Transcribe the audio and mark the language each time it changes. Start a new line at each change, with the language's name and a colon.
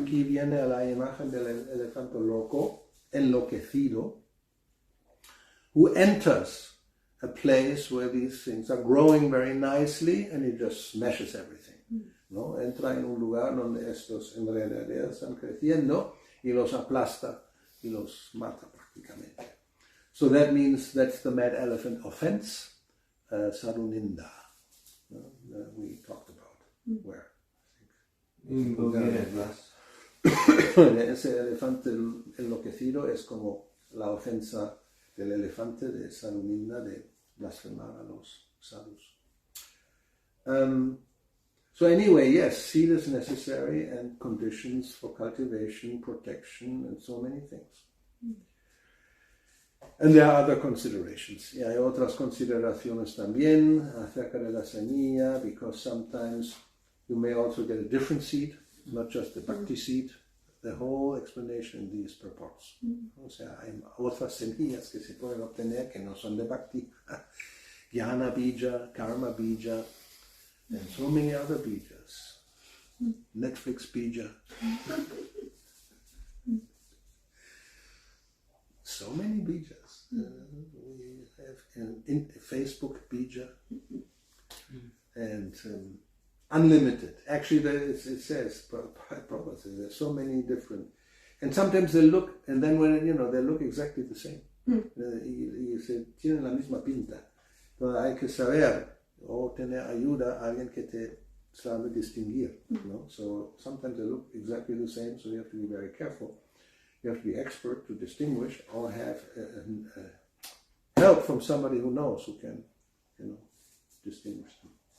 Spanish: Aquí viene la imagen del elefante loco, enloquecido,
English: who enters a place where these things are growing very nicely, and he just smashes everything. ¿No?
Spanish: Entra en un lugar donde estos enredaderos están creciendo y los aplasta y los mata prácticamente.
English: So that means that's the mad elephant offense, Saruninda. ¿No? We talked about where. In Bulgaria.
Spanish: Ese elefante enloquecido es como la ofensa del elefante de Saruninda de blasfemar a los sadhus.
English: So anyway, yes, seed is necessary and conditions for cultivation, protection, and so many things. And there are other considerations.
Spanish: Y hay otras consideraciones también acerca de la semilla,
English: because sometimes you may also get a different seed, not just the bhakti seed. the whole explanation in these purports.
Spanish: O sea, hay otras semillas que se pueden obtener que no son de Bhakti.
English: Jnana bija, karma bija, and so many other bijas. Netflix bija. So many bijas. We have in Facebook bija. And unlimited. Actually, it says, Prabhupada says, there's so many different, and sometimes they look, and then when they look exactly the same.
Spanish: Y se tienen la misma pinta. Entonces hay que saber o tener ayuda a alguien que te sabe distinguir.
English: So sometimes they look exactly the same, so you have to be very careful. You have to be expert to distinguish, or have help from somebody who knows, who can, distinguish them.